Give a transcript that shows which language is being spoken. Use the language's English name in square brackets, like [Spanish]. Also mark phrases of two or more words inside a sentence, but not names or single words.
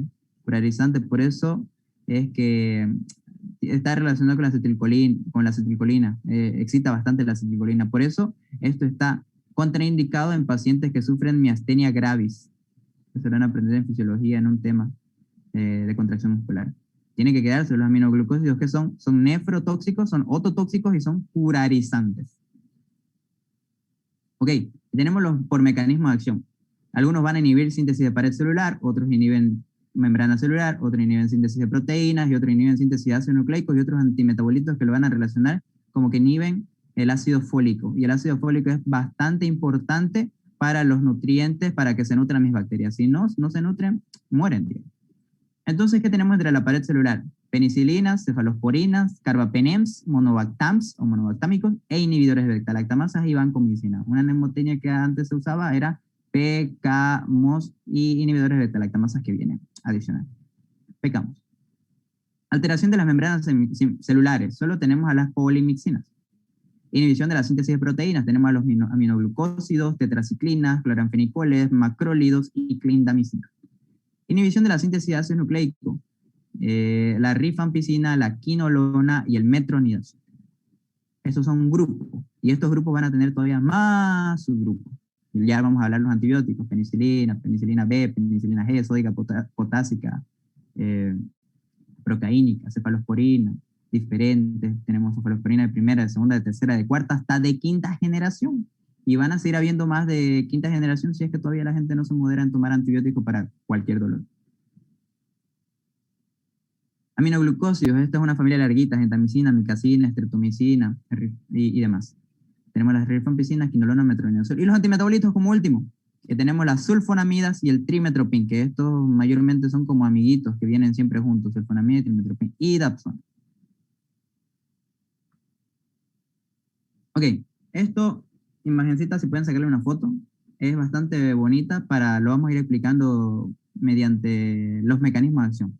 [Spanish] Curarizante, por eso es que está relacionado con la acetilcolina. Excita bastante la acetilcolina. Por eso esto está contraindicado en pacientes que sufren miastenia gravis. Eso lo van a aprender en fisiología en un tema de contracción muscular. Tiene que quedarse los aminoglucósidos que son nefrotóxicos, son ototóxicos y son curarizantes. Ok, tenemos los por mecanismo de acción. Algunos van a inhibir síntesis de pared celular, otros inhiben membrana celular, otros inhiben síntesis de proteínas y otros inhiben síntesis de ácidos nucleicos y otros antimetabolitos que lo van a relacionar como que inhiben el ácido fólico. Y el ácido fólico es bastante importante para los nutrientes, para que se nutran mis bacterias. Si no se nutren, mueren, tío. Entonces, ¿qué tenemos entre la pared celular? Penicilinas, cefalosporinas, carbapenems, monobactams o monobactámicos e inhibidores de beta-lactamasas y vancomicina. Una mnemotecnia que antes se usaba era PK-MOS y inhibidores de beta-lactamasas que vienen adicional. PK-MOS. Alteración de las membranas celulares. Solo tenemos a las polimixinas. Inhibición de la síntesis de proteínas. Tenemos a los aminoglucósidos, tetraciclinas, cloranfenicoles, macrólidos y clindamicina. Inhibición de la síntesis de ácido nucleico, la rifampicina, la quinolona y el metronidazol. Estos son grupos, y estos grupos van a tener todavía más subgrupos. Y ya vamos a hablar de los antibióticos, penicilina, penicilina B, penicilina G, sódica potásica, procaínica, cefalosporina, diferentes. Tenemos cefalosporina de primera, de segunda, de tercera, de cuarta, hasta de quinta generación. Y van a seguir habiendo más de quinta generación si es que todavía la gente no se modera en tomar antibióticos para cualquier dolor. Aminoglucósidos, esta es una familia larguita, gentamicina, micacina, streptomicina y demás. Tenemos las rifampicinas, quinolona, metronidazol. Y los antimetabolitos como último, que tenemos las sulfonamidas y el trimetoprim, que estos mayormente son como amiguitos que vienen siempre juntos, sulfonamida, trimetoprim y dapsona. Ok, esto, imagencita, si pueden sacarle una foto, es bastante bonita, lo vamos a ir explicando mediante los mecanismos de acción.